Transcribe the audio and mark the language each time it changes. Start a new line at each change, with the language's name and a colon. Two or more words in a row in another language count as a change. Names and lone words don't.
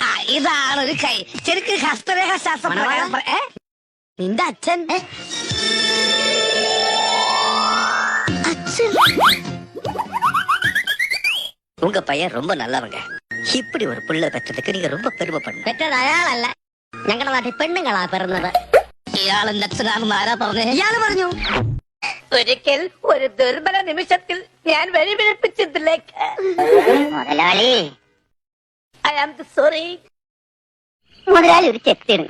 Malayalam: ഇതാണ് ഒരു കൈ. ശരിക്കും ഹസ്തരേഖ ശാസ്ത്രം പ്രകാരം നിന്റെ അച്ഛൻ
Tamil: உங்க பையன் ரொம்ப நல்லவங்க. இப்படி ஒரு புள்ள பெற்றதுக்கு நீங்க ரொம்ப பெருமைப்படணும்.
Malayalam: പെറ്റത് അയാളല്ല, ഞങ്ങളുടെ നാട്ടിൽ പെണ്ണുങ്ങളാ പിറന്നത്. ഇയാളെന്റെ അച്ഛനാണെന്ന് ആരാ പറഞ്ഞേ? ഇയാള് പറഞ്ഞു. ഒരിക്കൽ ഒരു ദുർബല നിമിഷത്തിൽ ഞാൻ വഴിപിഴപ്പിച്ചതിലേക്ക്. മുതലാളി,
English: I am sorry.
Malayalam: മുതലാളി ഒരു ചെത്തിയാണ്.